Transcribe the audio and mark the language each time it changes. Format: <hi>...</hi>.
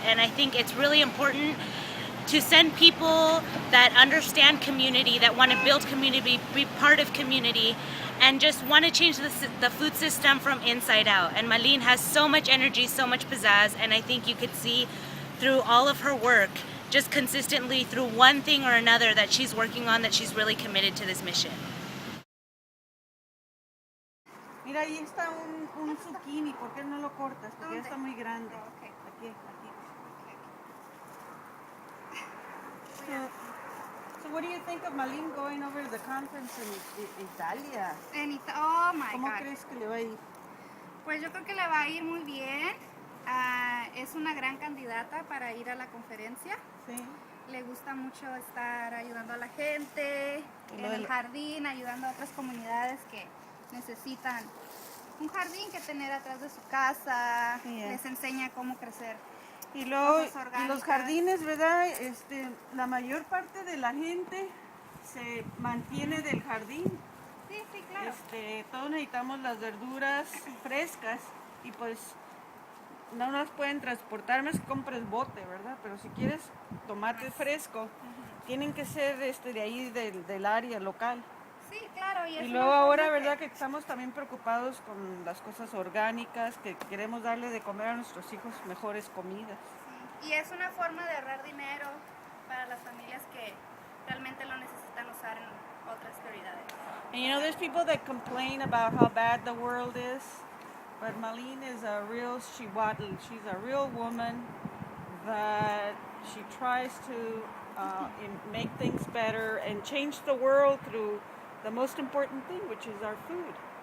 <en>And I think it's really important to send people that understand community, that want to build community, be part of community, and just want to change the food system from inside out. And Malin has so much energy, so much pizzazz, and I think you could see through all of her work, just consistently through one thing or another that she's working on, that she's really committed to this mission.</en> <es>Mira, ahí está un zucchini, ¿por qué no lo cortas? Porque ya está muy grande.</es> <en>Okay.</en> <es>Aquí.</es> <en>So what do you think of Malin going over to the conference in Italia? Oh my</en> <es>¿Cómo</es> <en>God.</en> <es>crees que le va a ir? Pues yo creo que le va a ir muy bien. Es una gran candidata para ir a la conferencia. Sí. Le gusta mucho estar ayudando a la gente en el jardín, ayudando a otras comunidades que necesitan un jardín que tener atrás de su casa.</es> <en>Yeah.</en> <es>Les enseña cómo crecer. Y luego Cosas orgánicas. los jardines, ¿verdad? La mayor parte de la gente se mantiene del jardín. Sí, claro. Todos necesitamos las verduras frescas y pues no las pueden transportar más que compres bote, ¿verdad? Pero si quieres tomate fresco, tienen que ser de ahí del área local. Sí, claro. Y luego ahora, ¿verdad? Que estamos también preocupados con las cosas orgánicas, que queremos darle de comer a nuestros hijos mejores comidas. Sí. Y es una forma de ahorrar dinero para las familias que realmente lo necesitan usar en otras prioridades.</es> <en>And you know, there's people that complain about how bad the world is, but Malin is a real chihuahua. She's a real woman that she tries to make things better and change the world through the most important thing, which is our food.</en>